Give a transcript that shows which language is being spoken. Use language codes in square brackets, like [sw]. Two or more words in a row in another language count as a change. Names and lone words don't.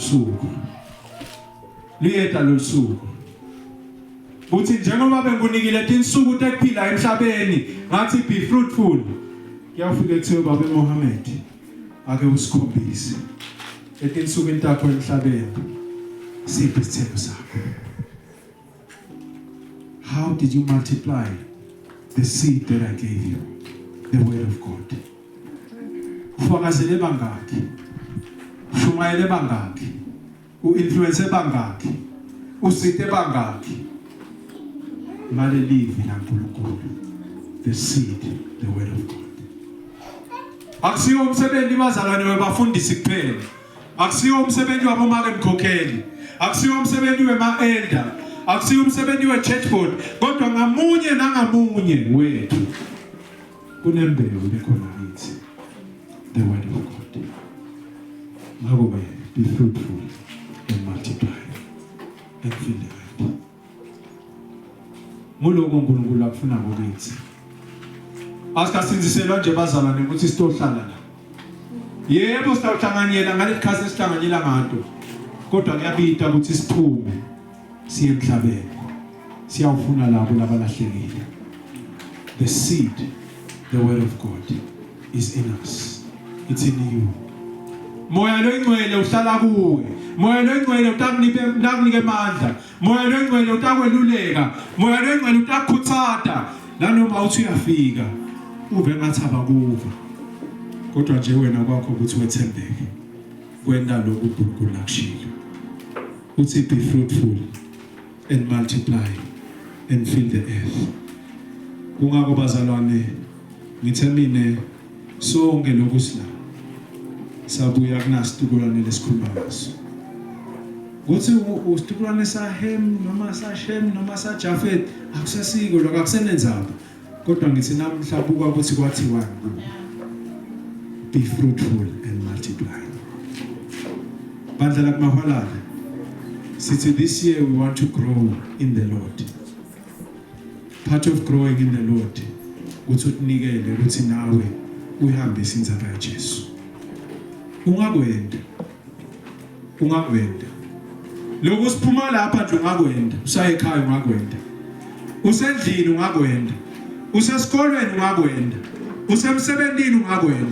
[ss] losuku uthi njengoba bengunikile insuku tekuphila emhlabeni ngathi [en] be fruitful [ss] kuyafika kuthiwe baba Muhammad ake usikhombise etinsuku entathu emhlabeni siphi isithelo sakho. [en] How did you multiply the seed that I gave you, the word of God? [ss] Ufakazele bangaki shumayele bangaki uinfluence bangaki usite bangaki ngale livi laNkulunkulu [en] the seed the word of God. [ss] Akusiyo umsebenzi bazalwane webafundisi kuphela akusiyo umsebenzi wabomake mkhokheli akusiyo umsebenzi wema-elder akusiyo umsebenzi we-church board kodwa ngamunye nangamunye wethu kunembewu lekhona kithi [en] the word of God. Ngakho be fruitful and multiply and fill the earth. [ss] Nguloko uNkulunkulu akufuna ngokithi. Asikasinziselwa nje bazalwane ukuthi sitohlala la. Yebo sitawuhlanganyela ngale khasi sihlanganyela ngato. Kodwa ngiyabita ukuthi siphume siye emhlabeni. Siyawufuna labo labalahlekile. [en] The seed, the word of God is in us. It's in you. [ss] Moya lengcwele uhlala kuwe. Moya lengcwele utakunike amandla. Moya lengcwele utakweluleka. Moya lengcwele utakukhuthata. Nanoma uthi uyafika uve ngathi abakuva. Kodwa nje wena kwakho ukuthi wethembeke. Kwenda lokhu uNkulunkulu akushilo. [en] Uthi be fruitful and multiply and fill the earth. [ss] Kungako bazalwane ngithe mina sonke lokhu sila sabuya kunasitukulwane lesikhuluma ngaso. Kuthi usitukulwane sahem noma sashem noma sajafet akusasiko lokho akusenenzaba. Kodwa ngithi namhla buka ukuthi kwathiwa [en] be fruitful and multiply. [ss] Bandla kumahwalala. [en] Sithi this year we want to grow in the Lord. Part of growing in the Lord [ss] ukuthi unikele ukuthi nawe uhambise inzaba kaJesu. Ungakwenda. Lokho siphuma lapha nje ungakwenda, usaye ekhaya ungakwenda. Usendlini ungakwenda. Usesikolweni ungakwenda. Usemsebenzini ungakwenda.